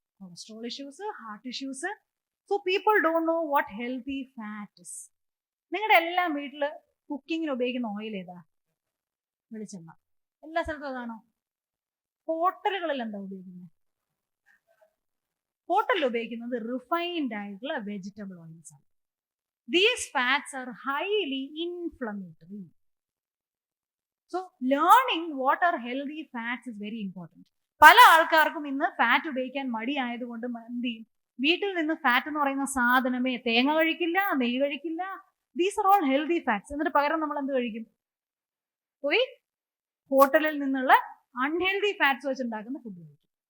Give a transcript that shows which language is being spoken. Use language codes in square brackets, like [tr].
[en] Cholesterol issues, heart issues. So people don't know what healthy fat is. [ml] നിങ്ങളുടെ എല്ലാം വീട്ടിൽ കുക്കിങ്ങിന് ഉപയോഗിക്കുന്ന ഓയിൽ ഏതാ? വെളിച്ചെണ്ണ. എല്ലാ സ്ഥലത്തും അതാണോ? ഹോട്ടലുകളിൽ എന്താ ഉപയോഗിക്കുന്നത്? ഹോട്ടലിൽ ഉപയോഗിക്കുന്നത് റിഫൈൻഡ് ആയിട്ടുള്ള വെജിറ്റബിൾ ഓയിൽസ് ആണ്. [en] These fats are highly inflammatory. So learning what are healthy fats is very important. [ml] പല ആൾക്കാർക്കും ഇന്ന് ഫാറ്റ് ഉപയോഗിക്കാൻ മടി ആയതുകൊണ്ട് എന്ത് ചെയ്യും? വീട്ടിൽ നിന്ന് ഫാറ്റ് എന്ന് പറയുന്ന സാധനമേ, തേങ്ങ കഴിക്കില്ല, നെയ്യ് കഴിക്കില്ല. [en] These are all healthy fats. [ml] എന്നിട്ട് പകരം നമ്മൾ എന്ത് കഴിക്കും? പോയി ഹോട്ടലിൽ നിന്നുള്ള അൺഹെൽത്തി ഫാറ്റ്സ് വെച്ചുണ്ടാക്കുന്ന ഫുഡ് കഴിക്കും.